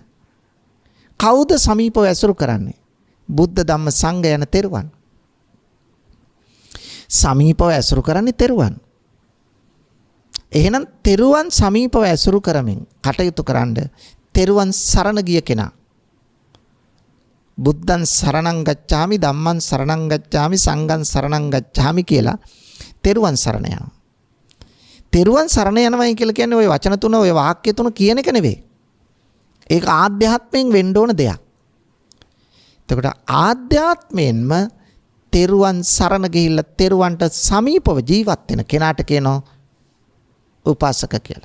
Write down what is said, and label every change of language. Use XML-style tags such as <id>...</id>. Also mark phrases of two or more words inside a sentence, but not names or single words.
<si>කවුද සමීපව ඇසුරු කරන්නේ? බුද්ධ ධම්ම සංඝ යන තෙරුවන්. සමීපව ඇසුරු කරන්නේ තෙරුවන්. එහෙනම් තෙරුවන් සමීපව ඇසුරු කරමින් කටයුතු කරන්න තෙරුවන් සරණ ගිය කෙනා.</si> <pi>බුද්ධං සරණං ගච්ඡාමි, ධම්මං සරණං ගච්ඡාමි, සංඝං සරණං ගච්ඡාමි</pi> <si>කියලා තෙරුවන් සරණ යනවා. තෙරුවන් සරණ යනවයි කියලා කියන්නේ ওই වචන තුන, ওই වාක්‍ය තුන කියන එක නෙවෙයි. ඒක ආධ්‍යාත්මයෙන් වෙන්න ඕන දෙයක්. එතකොට ආධ්‍යාත්මයෙන්ම තෙරුවන් සරණ ගිහිල්ලා තෙරුවන්ට සමීපව ජීවත් වෙන කෙනාට කියනවා උපාසක කියලා.</si>